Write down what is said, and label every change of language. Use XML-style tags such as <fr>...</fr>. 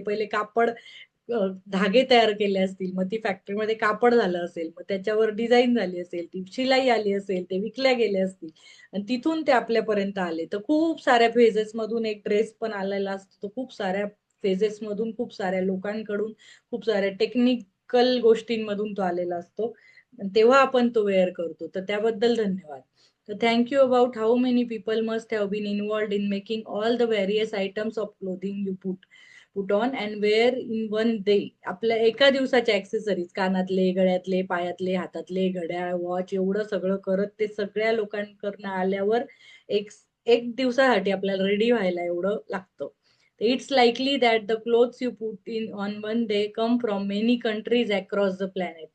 <mr>पहिले कापड धागे तयार केले असतील, मग ती फॅक्टरीमध्ये कापड झालं असेल, मग त्याच्यावर डिझाईन झाली असेल, ती शिलाई आली असेल, ते विकल्या गेले असतील आणि तिथून ते आपल्यापर्यंत आले. तर खूप साऱ्या फेजेस मधून एक ड्रेस पण आलेला असतो. खूप साऱ्या फेजेस मधून, खूप साऱ्या लोकांकडून, खूप साऱ्या टेक्निकल गोष्टींमधून तो आलेला असतो. तेव्हा आपण तो वेअर करतो. तर त्याबद्दल धन्यवाद.</mr> <en>So thank you about how many people must have been involved in making all the various items of clothing you put on and wear in one day.</en> <mr>आपल्या एका दिवसाच्या ॲक्सेसरीज, कानातले, गळ्यातले, पायातले, हातातले, घड्याळ, वॉच, एवढं सगळं करत ते सगळ्या लोकांकडनं आल्यावर एक एक दिवसासाठी आपल्याला रेडी व्हायला एवढं लागतं.</mr> <en>It's likely that the clothes you put in on one day come from many countries across the planet.</en>